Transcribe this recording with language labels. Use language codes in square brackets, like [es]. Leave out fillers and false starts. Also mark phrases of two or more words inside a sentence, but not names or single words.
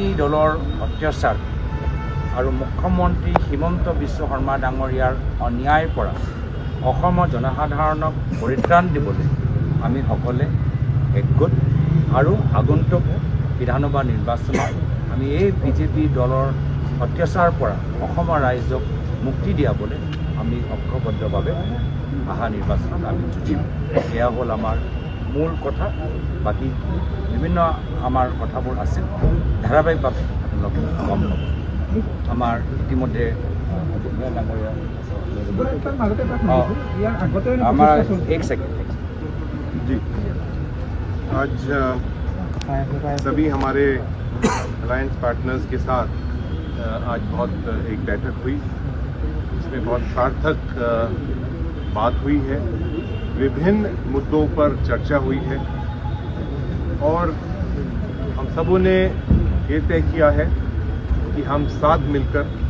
[as] দলৰ অত্যাচাৰ আৰু মুখ্যমন্ত্ৰী হিমন্ত বিশ্ব শৰ্মা ডাঙৰীয়াৰ অন্যায়ৰ পৰা অসমৰ জনসাধাৰণক পৰিত্ৰাণ দিবলৈ আমি সকলোৱে একগোট আৰু আগন্তুক বিধানসভা নিৰ্বাচনত আমি এই বিজেপি দলৰ অত্যাচাৰৰ পৰা অসমৰ ৰাইজক মুক্তি দিয়াবলৈ আমি ঐক্যবদ্ধভাৱে অহা নিৰ্বাচনত আমি যুঁজিম। এয়া হ'ল আমাৰ মূল কথা। বাকী বিভিন্ন আমাৰ কথাবোৰ আছিল, ধাৰাবাহিকভাৱে আপোনালোকে গম ল'ব। আমাৰ ইতিমধ্যে [hi] हमारा एक सेकंड जी, आज सभी हमारे [en] alliance partners [hi] के साथ आज बहुत एक बैठक हुई, इसमें बहुत सार्थक बात हुई है, विभिन्न मुद्दों पर चर्चा हुई है और हम सबों ने ये तय किया है कि हम साथ मिलकर